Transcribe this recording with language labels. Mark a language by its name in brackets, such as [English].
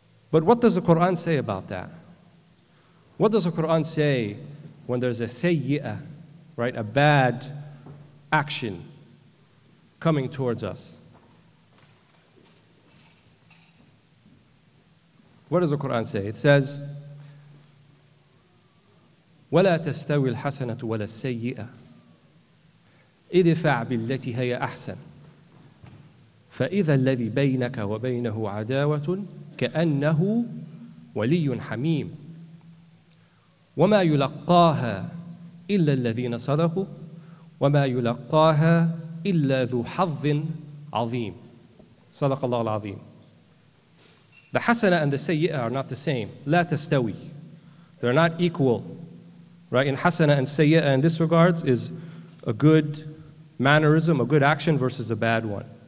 [English] But what does the Quran say about that? What does the Quran say when there's a sayyi'ah, right? A bad action coming towards us? What does the Quran say? It says, [Arabic] وَلَا تَسْتَوِي الْحَسَنَةُ وَلَا السَّيِّئَةُ ادفع بالتي هي أحسن فإذا الذي بينك وبينه عداوة كأنه ولي حميم وما يلقاها إلا الذين صدقوا وما يلقاها إلا ذو حظ عظيم. صدق الله العظيم. [English] The hasana and the sayyi'ah are not the same. [Arabic] لا تستوي. [English] They're not equal. Right? In hasana and sayyi'ah in this regards is a good mannerism, a good action versus a bad one.